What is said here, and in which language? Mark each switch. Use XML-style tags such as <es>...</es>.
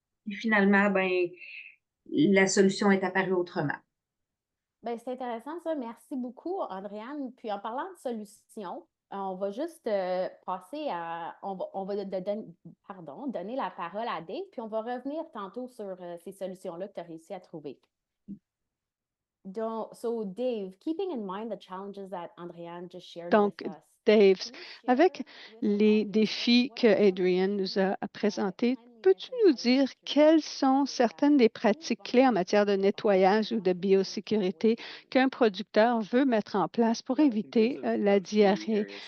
<fr>Et finalement, ben, la solution est apparue autrement. Ben, c'est intéressant ça. Merci beaucoup, Andréane. Puis en parlant de solutions, on va juste passer à. On va donner la parole à Dave, puis on va revenir tantôt sur ces solutions-là que tu as réussi à trouver.</fr> <en>So, Dave, keeping in mind the challenges that Andréane just shared</en> <fr>Donc,</fr> <en>with us.</en> <fr>Dave, avec les défis que Adrian nous a présentés, peux-tu nous dire quelles sont certaines des pratiques clés en matière de nettoyage ou de biosécurité qu'un producteur veut mettre en place pour éviter la diarrhée?</fr>